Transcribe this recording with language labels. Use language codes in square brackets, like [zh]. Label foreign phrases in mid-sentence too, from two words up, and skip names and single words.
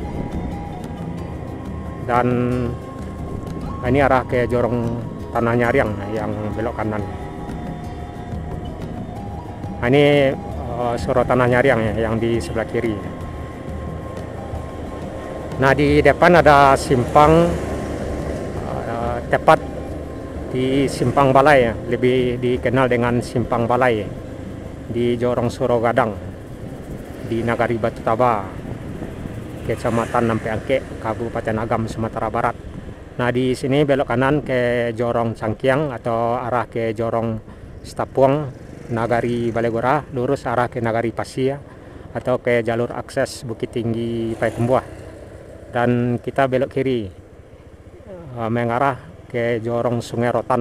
[id] Dan ini arah ke Jorong Tanah Nyariang yang belok kanan. Nah, ini Surau Tanah Nyariang ya, yang di sebelah kiri. Nah, di depan ada simpang, tepat di Simpang Balai ya, lebih dikenal dengan Simpang Balai di Jorong Surau Gadang di Nagari Batu Taba, Kecamatan Nampe Angke, Kabupaten Agam, Sumatera Barat. Nah, di sini belok kanan ke Jorong Cangkiang atau arah ke Jorong Setapuang, Nagari Balegora, lurus arah ke Nagari Pasia atau ke jalur akses Bukit Tinggi Payakumbuh. Dan kita belok kiri mengarah ke Jorong Sungai Rotan.